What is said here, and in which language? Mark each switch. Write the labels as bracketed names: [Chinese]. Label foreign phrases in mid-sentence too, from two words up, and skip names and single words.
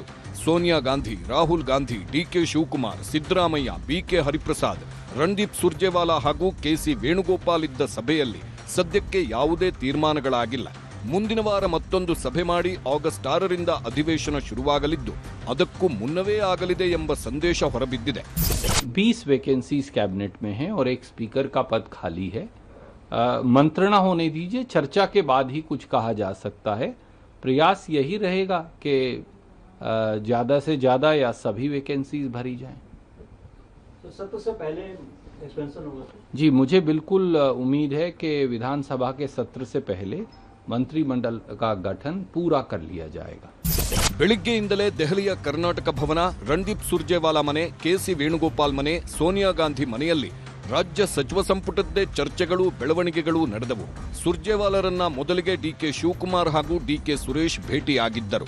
[Kannada] ಸೋನಿಯಾ ಗಾಂಧಿ, ರಾಹುಲ್ ಗಾಂಧಿ, ಡಿಕೆ ಶಿವಕುಮಾರ್, ಸಿದ್ದರಾಮಯ್ಯ, ಬಿಕೆ ಹರಿಪ್ರಸಾದ್, ರಣದೀಪ್ ಸುರ್ಜೇವಾಲಾ ಹಾಗೂ ಕೆಸಿ ವೇಣುಗೋಪಾಲ್ ಇದ್ದ ಸಭೆಯಲ್ಲಿ ಸದ್ಯಕ್ಕೆ ಯಾವುದೇ ತೀರ್ಮಾನಗಳಾಗಿಲ್ಲ. ಮುಂದಿನ ವಾರ ಮತ್ತೊಂದು ಸಭೆ ಮಾಡಿ ಆಗಸ್ಟ್ 6ರಿಂದ ಅಧಿವೇಶನ ಶುರುವಾಗಲಿದ್ದು ಅದಕ್ಕೂ ಮುನ್ನವೇ ಆಗಲಿದೆ ಎಂಬ ಸಂದೇಶ ಹೊರಬಿದ್ದಿದೆ. [Hindi] 20 [English] vacancies cabinet [Hindi] में है और एक स्पीकर का पद खाली है. मंत्रणा होने दीजिए, चर्चा के बाद ही कुछ कहा जा सकता है. प्रयास यही रहेगा कि ज़्यादा से ज़्यादा या सभी वैकेंसीज भरी जाएं. तो सत्र से पहले एक्सपेंशन होगा? जी, मुझे बिल्कुल उम्मीद है कि विधानसभा के सत्र से पहले मंत्रिमंडल का गठन पूरा कर लिया जाएगा. [Kannada] ಬೆಳಿಗ್ಗೆಯಿಂದಲೇ ದೆಹಲಿಯ ಕರ್ನಾಟಕ ಭವನ, ರಣದೀಪ್ ಸುರ್ಜೇವಾಲಾ ಮನೆ, ಕೆಸಿ ವೇಣುಗೋಪಾಲ್ ಮನೆ, ಸೋನಿಯಾ ಗಾಂಧಿ ಮನೆಯಲ್ಲಿ ರಾಜ್ಯ ಸಚಿವ ಸಂಪುಟದ್ದೇ ಚರ್ಚೆಗಳು, ಬೆಳವಣಿಗೆಗಳು ನಡೆದವು. ಸುರ್ಜೇವಾಲಾರನ್ನ ಮೊದಲಿಗೆ ಡಿಕೆ ಶಿವಕುಮಾರ್ ಹಾಗೂ ಡಿಕೆ ಸುರೇಶ್ ಭೇಟಿಯಾಗಿದ್ದರು.